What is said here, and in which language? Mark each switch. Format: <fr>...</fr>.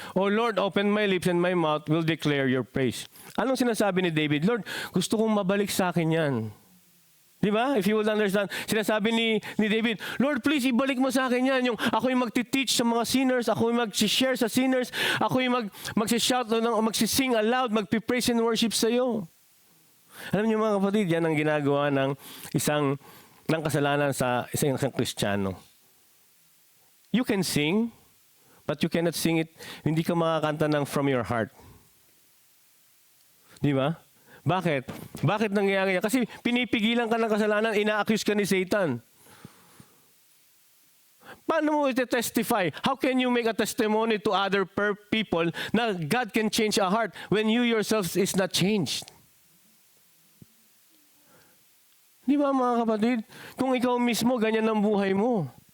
<en>O Lord, open my lips and my mouth will declare your praise.</en> <tl>Anong sinasabi ni David? Lord, gusto kong mabalik sa akin yan. Di ba?</tl> <en>If you will understand,</en> <tl>sinasabi ni David, Lord, please, ibalik mo sa akin yan. Yung ako yung magti-teach sa mga sinners, ako yung mag-share sa sinners, ako yung mag-shout, mag-sing aloud, mag-praise and worship sa iyo. Alam niyo mga kapatid, yan ang ginagawa ng kasalanan sa isang Kristiyano.</tl> <en>You can sing, but you cannot sing it,</en> <tl>hindi ka makakanta ng</tl> <en>from your heart.</en> <tl>Di ba? Bakit? Bakit nangyayari yan? Kasi pinipigilan ka ng kasalanan, ina-accuse ka ni Satan. Paano mo iti-testify?</tl> <en>How can you make a testimony to other people na God can change a heart when you yourself is not changed?</en> <tl>Di ba mga kapatid? Kung ikaw mismo, ganyan ang buhay mo.</tl>